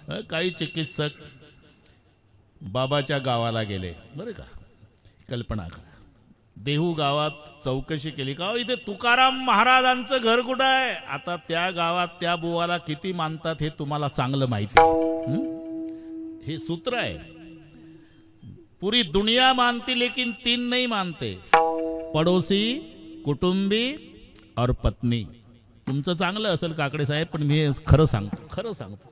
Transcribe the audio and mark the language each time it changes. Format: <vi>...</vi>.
<mr>काही चिकित्सक बाबाच्या गावाला गेले, बरं का, कल्पना करा. देहू गावात चौकशी केली, का इथे तुकाराम महाराजांचं घर कुठं आहे? आता त्या गावात त्या बुवाला किती मानतात हे तुम्हाला चांगलं माहिती आहे. हे सूत्र आहे.</mr> <hi>पूरी दुनिया मानती, लेकिन 3 नहीं मानते, पडोसी, कुटुंबी और पत्नी.</hi> <mr>तुमचं चांगलं असेल काकडे साहेब, पण मी खरं सांगतो.</mr>